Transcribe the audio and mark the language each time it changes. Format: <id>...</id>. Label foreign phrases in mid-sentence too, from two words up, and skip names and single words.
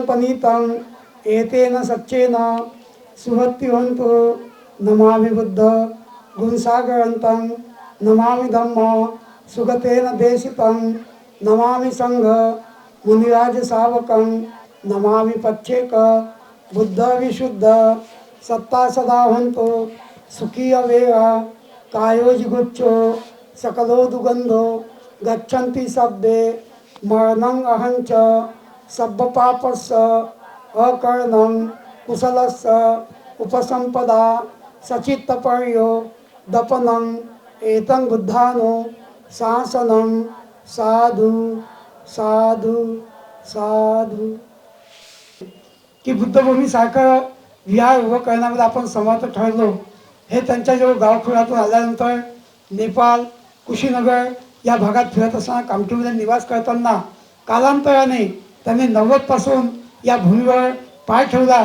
<pi>पनीतं एतेन सच्चेन सुहत्युहन्तु नमामि बुद्ध गुणसागरन्तं नमामि धम्म सुगतेन देशितं नमामि संघ मुनिराज सावकं नमामि पच्छेक बुद्ध विशुद्ध सत्ता सदा हंतो सुखी अवेगा कायोजिगुच्चो सकलो दुगंधो गच्छन्ति सब्बे मरणं अहंच सब्ब पापस्य अकर्णं कुशलस्य उपसंपदा सचित्तपर्यो दपनं एतं बुद्धानो शासनं साधु साधु साधु.</pi> <mr>की बुद्धभूमीसारखं विहार उभं करण्यामध्ये आपण समर्थ ठरलो. हे त्यांच्याजवळ गावखोऱ्यातून आल्यानंतर नेपाळ कुशीनगर या भागात फिरत असताना कामठीमध्ये निवास करताना कालांतराने त्यांनी 90पासून या भूमीवर पाय ठेवला.</mr>